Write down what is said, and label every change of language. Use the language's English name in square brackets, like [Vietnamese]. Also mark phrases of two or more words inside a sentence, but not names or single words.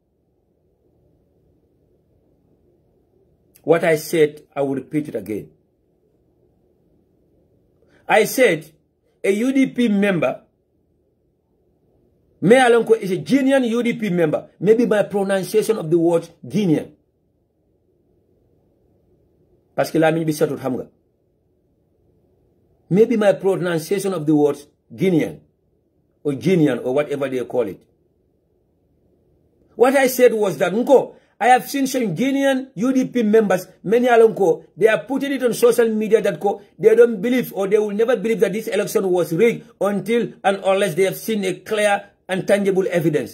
[English] What I said, I will repeat it again. I said a UDP member, Me Alonko is a Guinean UDP member. Maybe my pronunciation of the word Guinean. [French] Parce que [Wolof] la mi bi satut xam nga. [English] Maybe my pronunciation of the word Guinean or Guinean or whatever they call it. What I said was that Nko, I have seen some Guinean UDP members, many alonko, they are putting it on social media that they don't believe or they will never believe that this election was rigged until and unless they have seen a clear and tangible evidence.